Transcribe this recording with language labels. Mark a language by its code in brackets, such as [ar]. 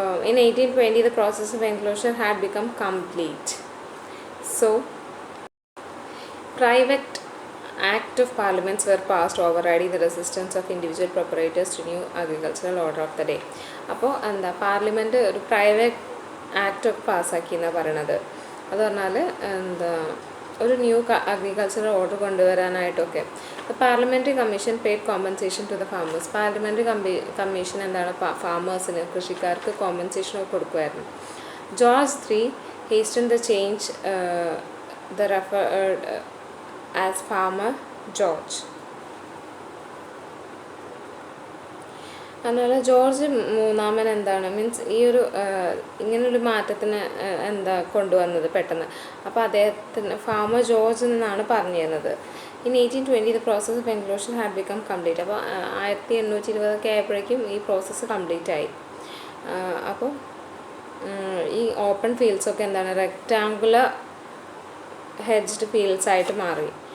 [en] In 1820, the process of enclosure had become complete. So, private Act of Parliaments were passed overriding the resistance of individual proprietors to new agricultural order of the day. [ml] അപ്പോൾ എന്താ parliament ഒരു private act ഒക്കെ പാസ്സാക്കി എന്നാണ് പറയണത്. അത് പറഞ്ഞാൽ എന്താ ഒരു new agricultural order കൊണ്ടുവരാനായിട്ടൊക്കെ. [en] Parliamentary commission paid compensation to the farmers. [ml] Parliamentary commission എന്താണ് ഫാമേഴ്സിന് കൃഷിക്കാർക്ക് കോമ്പൻസേഷൻ ഒക്കെ കൊടുക്കുമായിരുന്നു. [en] George III hastened the change the referred as Farmer George. [ml] അതുപോലെ ജോർജ് മൂന്നാമൻ എന്താണ് മീൻസ് ഈ ഒരു ഇങ്ങനൊരു മാറ്റത്തിന് എന്താ കൊണ്ടുവന്നത് പെട്ടെന്ന്. അപ്പോൾ അദ്ദേഹത്തിന് ഫാമർ ജോർജ് എന്നാണ് പറഞ്ഞിരുന്നത്. [en] In 1820 the process of enclosure had become complete. [ml] അപ്പോൾ 1820 ആയപ്പോഴേക്കും ഈ പ്രോസസ്സ് കംപ്ലീറ്റ് ആയി. അപ്പോൾ ഈ ഓപ്പൺ ഫീൽഡ്സൊക്കെ എന്താണ് റെക്റ്റാങ്കുലർ ഹെഡ്ജ്ഡ് ഫീൽഡ്സ് ആയിട്ട് മാറി.